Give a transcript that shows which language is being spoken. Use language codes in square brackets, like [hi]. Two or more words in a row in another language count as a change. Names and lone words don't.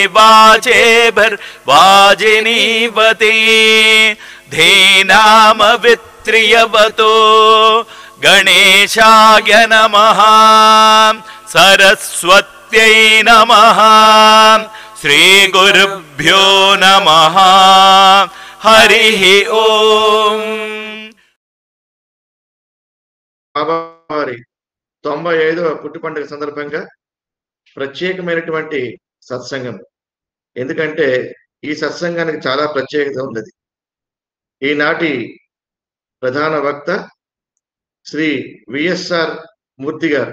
[sa] वाजेभिर्वाजिनीवती धीनामवित्रियवतो गणेशाय नमः सरस्वत्यै नमः श्रीगुरुभ्यो नमः हरिः ओम्। [te] బాబావారి 95వ పుట్టు పండుగ సందర్భంగా ప్రత్యేకమైనటువంటి సత్సంగం. ఎందుకంటే ఈ సత్సంగానికి చాలా ప్రత్యేకత ఉన్నది. ఈనాటి ప్రధాన వక్త శ్రీ విఎస్ఆర్ మూర్తి గారు.